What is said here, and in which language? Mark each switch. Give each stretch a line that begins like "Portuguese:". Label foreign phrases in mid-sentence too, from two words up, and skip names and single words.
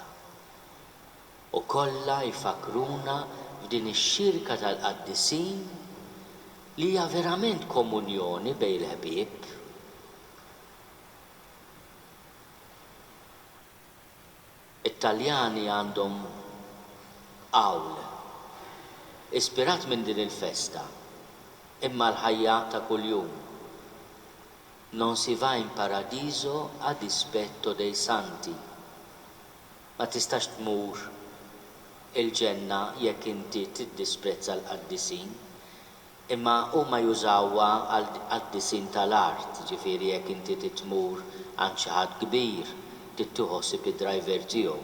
Maltese: U kollha jfakruna f'din ix-xirka tal-qaddisin li hija verament komunjoni bejn il-ħbieb. It-Taljani għandhom qawl ispirat minn din il-festa, imma l-ħajja ta' kuljum.
Italian: Non si va in paradiso a dispetto dei santi.
Maltese: Ma tistax tmur il-ġenna jekk inti tiddisprezza l-qaddisin, imma huma jużawha għal-qaddisin tal-art, ġifieri jekk inti titmur għand xi ħadd kbir, tittuħossib id-driver tiegħu.